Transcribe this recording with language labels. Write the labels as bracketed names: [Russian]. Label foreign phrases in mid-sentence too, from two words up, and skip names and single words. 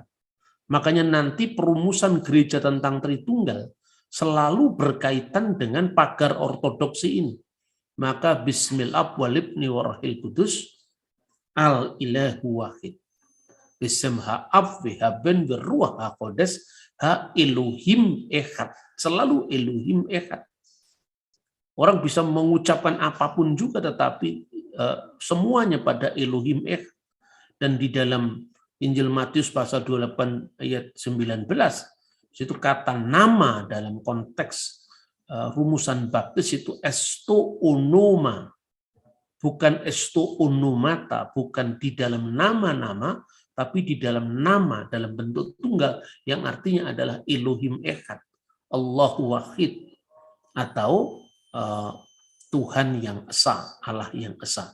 [Indonesian] Makanya nanti perumusan gereja tentang Tritunggal selalu berkaitan dengan pagar ortodoksi ini. [Arabic] Maka بسم الله والابن والروح القدس الإله واحد. [Hebrew] בשם האב והבן ורוח הקודש האלוהים אחד. [Indonesian] Selalu [Hebrew] אלוהים אחד. [Indonesian] Orang bisa mengucapkan apapun juga, tetapi semuanya pada [Hebrew] אלוהים אחד. [Indonesian] Dan di dalam Injil Matius pasal 28 ayat 19, itu kata nama dalam konteks rumusan baptis itu [Greek] εις το όνομα, [Indonesian] bukan [Greek] εις τα ονόματα, [Indonesian] bukan di dalam nama-nama, tapi di dalam nama dalam bentuk tunggal yang artinya adalah [Hebrew] אלוהים אחד, [Arabic] الله واحد, [Indonesian] atau Tuhan yang esa, Allah yang esa.